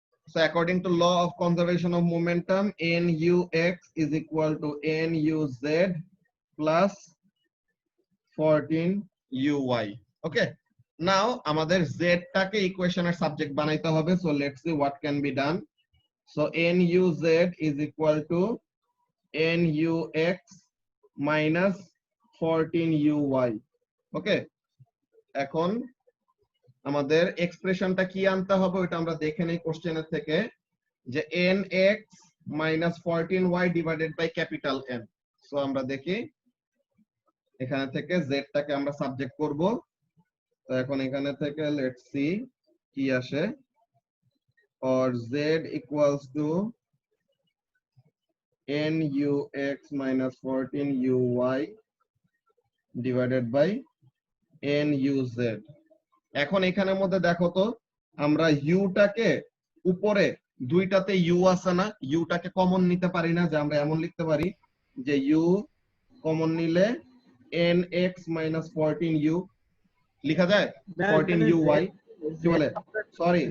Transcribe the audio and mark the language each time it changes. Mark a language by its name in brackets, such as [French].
[English] So according to law of conservation of momentum, nux is equal to nuz plus 14uy. Okay, now [Bangla] আমাদের z টাকে ইকুয়েশনের subject বানাইতে হবে। [English] So let's see what can be done. So nuz is equal to nux minus 14uy. [Bangla] ওকে, এখন আমাদের এক্সপ্রেশনটা কি আনতে হবে ওটা আমরা দেখে নেই কোশ্চেনের থেকে, যে [English] nx minus 14y divided by capital N। [Bangla] So আমরা দেখি এখানে থেকে z টাকে আমরা সাবজেক্ট করব। তো এখন এখানে থেকে [English] Let's see কি আসে, or z equals to nux minus 14uy divided by nuz। [Bangla] এখন এখানের মধ্যে দেখো তো, আমরা u টাকে উপরে দুইটাতে u আছে না, u টাকে কমন নিতে পারি না, যে আমরা এমন লিখতে পারি যে u কমন নিলে [English] nx minus 14u [Bangla] লিখা যায়, 14uy কি বলে, সরি